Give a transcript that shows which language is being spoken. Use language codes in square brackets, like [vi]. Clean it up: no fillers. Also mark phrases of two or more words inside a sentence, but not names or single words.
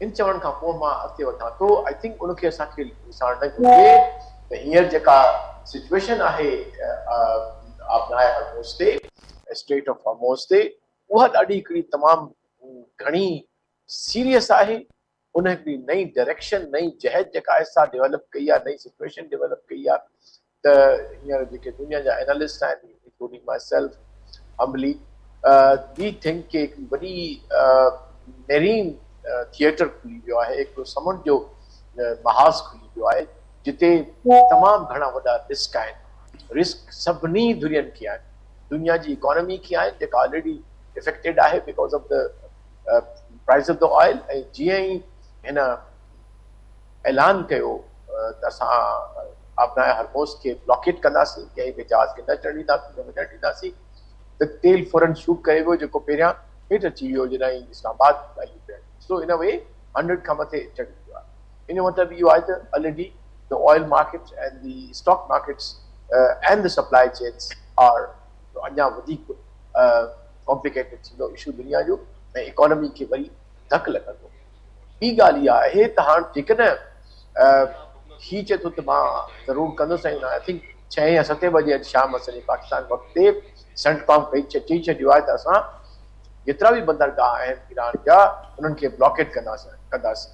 [sd] इन चवण खां पोइ मां अॻिते वधां थो, [en] I think [sd] उनखे असांखे ॾिसणु न घुरिजे त हींअर जेका सिचुएशन आहे आबनाए हरमोज़ ते, स्ट्रेट ऑफ हरमोज़ ते, उहा ॾाढी हिकिड़ी तमामु घणी सीरियस आहे। उन हिकिड़ी नई डायरेक्शन, नई जहद जेका आहे सा डेवलप कई आहे, नई सिचुएशन डेवलप कई आहे। त हींअर जेके दुनिया जा एनालिस्ट आहिनि, [en] including myself humbly, we think [sd] के हिकिड़ी वॾी [en] marine theater [sd] खुली वियो आहे, हिकिड़ो समुंड जो महाज़ खुली वियो आहे, जिते तमामु घणा वॾा रिस्क आहिनि। रिस्क सभिनी दुनियनि खे आहिनि, दुनिया जी इकोनॉमी खे आहिनि, जेका [en] already affected [sd] आहे [en] because of the price of the oil. [sd] ऐं जीअं ई हिन ऐलान कयो त असां आबनाए हरमोज़ खे ब्लॉकेट कंदासीं, कंहिं बि जहाज़ खे न चढ़ण ॾींदासीं, न वञणु ॾींदासीं, त तेल फौरन शूट करे वियो, जेको पहिरियां हेठि अची वियो जॾहिं इस्लामाबाद ॻाल्हियूं पिया। सो इन वे 100 खां मथे चढ़ी वियो आहे। इन जो मतिलबु इहो आहे त [en] already the oil markets and the stock markets and the supply chains are [sd] अञा वधीक कॉम्प्लिकेटेड थींदो इशू दुनिया जो, ऐं इकोनॉमी खे वरी धकु लॻंदो। ॿी ॻाल्हि इहा आहे त हाणे जेकॾहिं ही चए थो त मां ज़रूरु कंदुसि, ऐं [en] I think [sd] 6 या 7 बजे अॼु शाम असांजे पाकिस्तान वक़्त ते सेंटकॉम चई छॾियो आहे त असां जेतिरा बि बंदरगाह आहिनि ईरान जा, उन्हनि खे ब्लॉकेट कंदासीं।